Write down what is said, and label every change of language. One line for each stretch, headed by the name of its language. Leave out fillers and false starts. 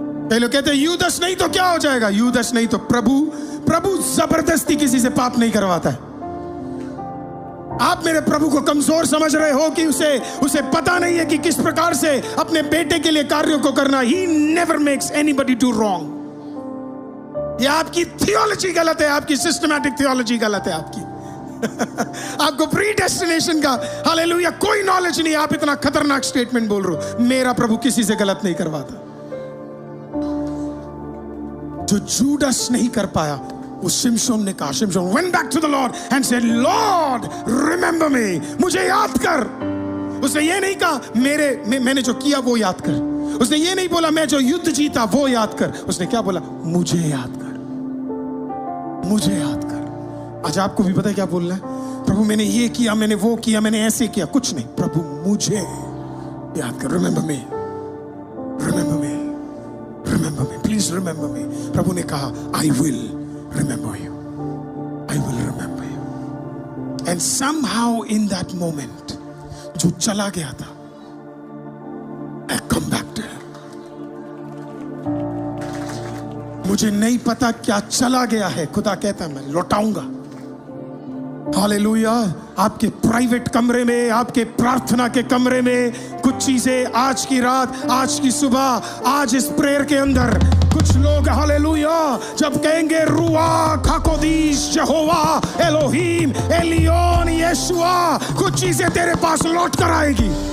Hindi: कई लोग कहते हैं यूदस नहीं तो क्या हो जाएगा? यूदस नहीं तो प्रभु जबरदस्ती किसी से पाप नहीं करवाता है। आप मेरे प्रभु को कमजोर समझ रहे हो कि उसे पता नहीं है कि किस प्रकार से अपने बेटे के लिए कार्यों को करना।
English: He never makes anybody do wrong।
Hindi: ये आपकी थियोलॉजी गलत है, आपकी सिस्टमैटिक थियोलॉजी गलत है आपकी। आपको प्री डेस्टिनेशन का हालेलुया कोई नॉलेज नहीं। आप इतना खतरनाक स्टेटमेंट बोल रहे हो। मेरा प्रभु किसी से गलत नहीं करवाता। जो जूडस नहीं कर पाया, वो शिमशोन ने कहा।
English: शिमशोन went back to the Lord and said, Lord, remember me।
Hindi: मुझे याद कर। उसने ये नहीं कहा मैंने जो किया वो याद कर। उसने ये नहीं बोला मैं जो युद्ध जीता वो याद कर। उसने क्या बोला? मुझे याद कर, मुझे याद कर। आज आपको भी पता है क्या बोलना है? प्रभु मैंने ये किया, मैंने वो किया, मैंने ऐसे किया। कुछ नहीं, प्रभु मुझे याद कर।
English: Remember me, remember me, remember me, please remember me. प्रभु ने कहा I will remember you, I will remember you। and somehow in that moment
Hindi: जो चला गया था,
English: I come back to him।
Hindi: मुझे नहीं पता क्या चला गया है, खुदा कहता है मैं लौटाऊंगा। हालेलुया। आपके प्राइवेट कमरे में, आपके प्रार्थना के कमरे में कुछ चीजें आज की रात, आज की सुबह, आज इस प्रेयर के अंदर कुछ लोग हालेलुया जब कहेंगे रुआ खाकोदीश यहोवा एलोहीम एलियोन यीशुआ, कुछ चीजें तेरे पास लौट कर आएगी।